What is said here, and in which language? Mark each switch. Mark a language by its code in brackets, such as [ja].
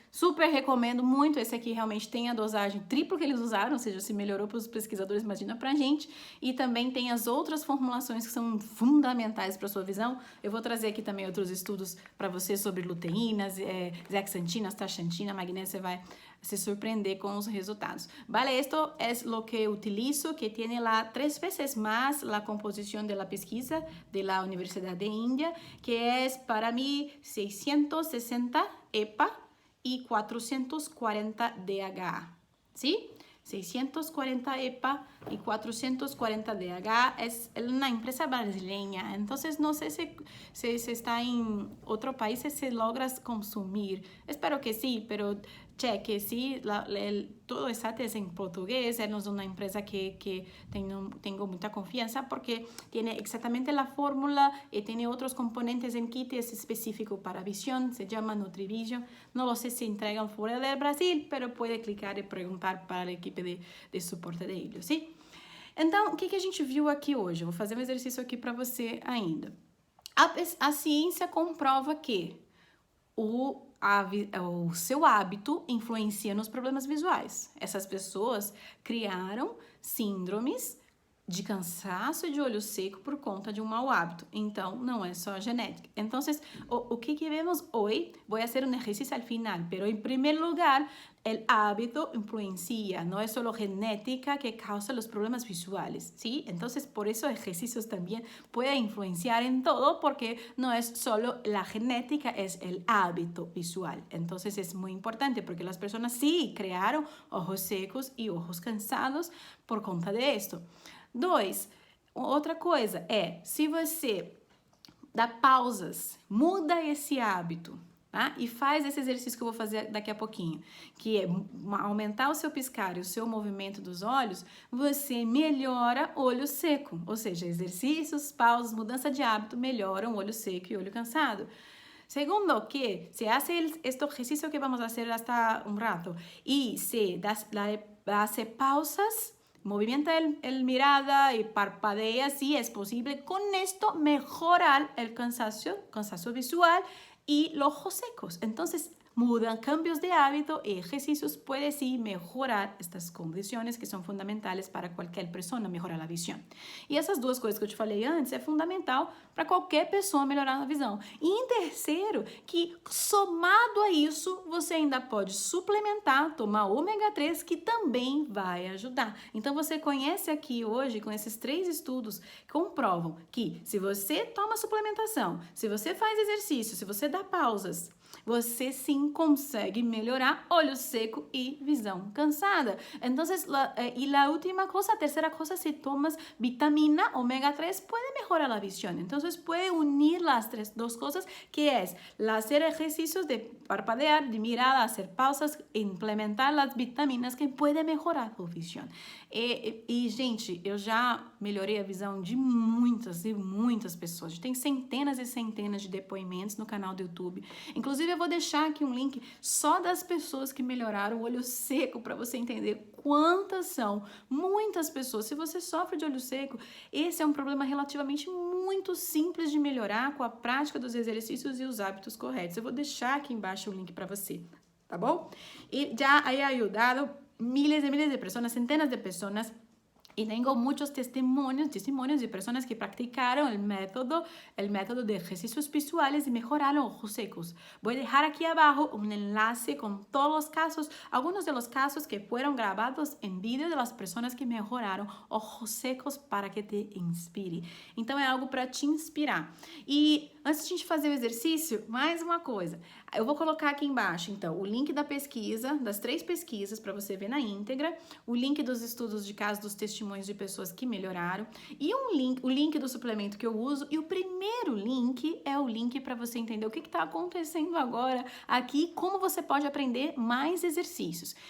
[pt] Super recomendo muito, esse aqui realmente tem a dosagem triplo que eles usaram, ou seja, se melhorou para os pesquisadores, imagina pra gente. E também tem as outras formulações que são fundamentais para sua visão. Eu vou trazer aqui também outros estudos para você sobre luteínas, zeaxantina, astaxantina, magnésio, você vai se surpreender [es] con los resultados. Vale, esto es lo que utilizo, que tiene 3 veces más la composición de la pesquisa de la Universidad de India, que es para mí 660 EPA y 440 DHA, ¿sí? 640 EPA y 440 DHA. Es una empresa brasileña, entonces no sé si está en otro país, si se logras consumir. Espero que sí, pero cheque, sí, todo está en portugués. Es una empresa que tengo mucha confianza porque tiene exactamente la fórmula y tiene otros componentes en kit, es específico para visión, se llama Nutrivision. No lo sé si entregan fuera del Brasil, pero puede clicar y preguntar [pt] para a equipe de suporte [es] de ellos, ¿sí? [pt] Então, o que a gente viu aqui hoje? Eu vou fazer um exercício aqui para você ainda. A ciência comprova que o seu hábito influencia nos problemas visuais. Essas pessoas criaram síndromes de cansaço e de olho seco por conta de um mau hábito. Então, não é só genética. Então, o que vemos hoje, vou fazer um exercício [es] al final, pero en primer lugar, el hábito influencia, no es solo genética que causa los problemas visuales, ¿sí? Entonces, por eso ejercicios también pueden influenciar en todo, porque no es solo la genética, es el hábito visual. Entonces, es muy importante, porque las personas sí crearon ojos secos y ojos cansados por conta de esto. [pt] 2, outra coisa é, se você dá pausas, muda esse hábito, tá? E faz esse exercício que eu vou fazer daqui a pouquinho, que é aumentar o seu piscar e o seu movimento dos olhos, você melhora olho seco, ou seja, exercícios, pausas, mudança de hábito melhoram olho seco e olho cansado. [es] Segundo, que se hace este ejercicio que vamos a hacer hasta un rato y se hace pausas, movimienta el mirada y parpadea si es posible. Con esto mejorar el cansancio visual y los ojos secos. Entonces, mudan cambios de hábito y ejercicios puede sí mejorar estas condiciones que son fundamentales para qualquer persona, mejorar a visão. [pt] E essas duas coisas que eu te falei antes é fundamental para qualquer pessoa melhorar a visão. E em terceiro, que somado a isso, você ainda pode suplementar, tomar ômega 3, que também vai ajudar. Então você conhece aqui hoje, com esses 3 estudos, comprovam que se você toma suplementação, se você faz exercício, se você dá pausas, você sim consegue melhorar olho seco y visão cansada. [es] Entonces, y la última cosa, tercera cosa, si tomas vitamina omega 3, puede mejorar la visión. Entonces, puede unir las dos cosas, que es hacer ejercicios de parpadear, de mirada, hacer pausas, implementar las vitaminas que puede mejorar a visión. [pt] E, gente, eu já melhorei a visão de muitas e muitas pessoas. A gente tem centenas e centenas de depoimentos no canal do YouTube. Inclusive, eu vou deixar aqui um link só das pessoas que melhoraram o olho seco para você entender quantas são. Muitas pessoas. Se você sofre de olho seco, esse é um problema relativamente muito simples de melhorar com a prática dos exercícios e os hábitos corretos. Eu vou deixar aqui embaixo o link para você, tá bom? [es] E já he ajudado miles de personas, centenas de personas Y tengo muchos testimonios de personas que practicaron el método de ejercicios visuales y mejoraron ojos secos. Voy a dejar aquí abajo un enlace con todos los casos, algunos de los casos que fueron grabados en vídeo de las personas que mejoraram ojos secos para que te inspire. [pt] Então é algo para te inspirar. E antes de a gente fazer o exercício, mais uma coisa. Eu vou colocar aqui embaixo, então, o link da pesquisa, das 3 pesquisas para você ver na íntegra, o link dos estudos de caso dos testemunhos de pessoas que melhoraram e o link do suplemento que eu uso, e o primeiro link é o link para você entender o que está acontecendo agora aqui, como você pode aprender mais exercícios.